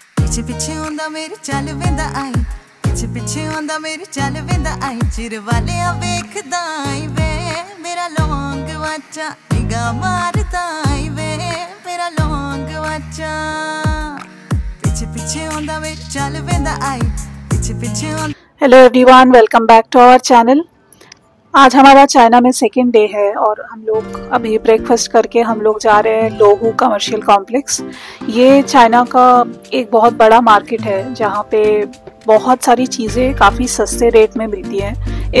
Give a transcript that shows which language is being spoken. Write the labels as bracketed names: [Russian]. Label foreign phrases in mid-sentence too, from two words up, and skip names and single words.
[Punjabi] ਪਿੱਛੇ ਪਿੱਛੇ ਆਂਦਾ ਮੇਰੀ ਚਾਲ ਵੇਂਹਦਾ ਆਈਂ, ਪਿੱਛੇ ਪਿੱਛੇ ਆਂਦਾ ਮੇਰੀ ਚਾਲ ਵੇਂਹਦਾ ਆਈਂ, ਚੀਰੇ ਵਾਲਿਆ ਵੇਖਦਾ ਆਈਂ ਵੇ ਮੇਰਾ ਲੌਂਗ ਗਵਾਚਾ, ਨਿਗਾਹ ਮਾਰਦਾ ਆਈਂ ਵੇ ਮੇਰਾ ਲੌਂਗ ਗਵਾਚਾ। ਪਿੱਛੇ ਪਿੱਛੇ ਆਂਦਾ ਮੇਰੀ ਚਾਲ ਵੇਂਹਦਾ ਆਈਂ, ਪਿੱਛੇ ਪਿੱਛੇ ਆਂਦਾ। [English] Hello everyone, welcome back to our channel. [Hindi] आज हमारा चाइना में [English] second day [Hindi] है और हम लोग अभी ब्रेकफास्ट करके हम लोग जा रहे हैं लोहू कमर्शियल कॉम्प्लेक्स। ये चाइना का एक बहुत बड़ा मार्केट है जहाँ पे बहुत सारी चीज़ें काफ़ी सस्ते रेट में मिलती हैं।